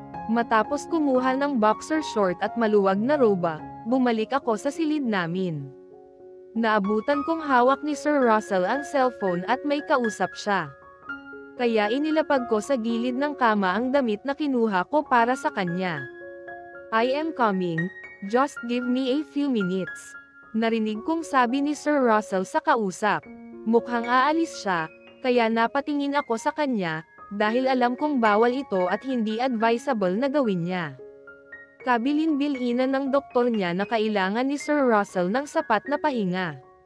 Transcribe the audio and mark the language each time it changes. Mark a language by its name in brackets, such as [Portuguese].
[Filipino] Matapos kumuha ng boxer short at maluwag na roba, bumalik ako sa silid namin. Naabutan kong hawak ni Sir Russell ang cellphone at may kausap siya. Kaya inilapag ko sa gilid ng kama ang damit na kinuha ko para sa kanya. [English] I am coming, just give me a few minutes. [Filipino] Narinig kong sabi ni Sir Russell sa kausap. Mukhang aalis siya, kaya napatingin ako sa kanya, dahil alam kong bawal ito at hindi advisable na gawin niya. Kabilin-bilinan ng doktor niya na kailangan ni Sir Russell ng sapat na pahinga.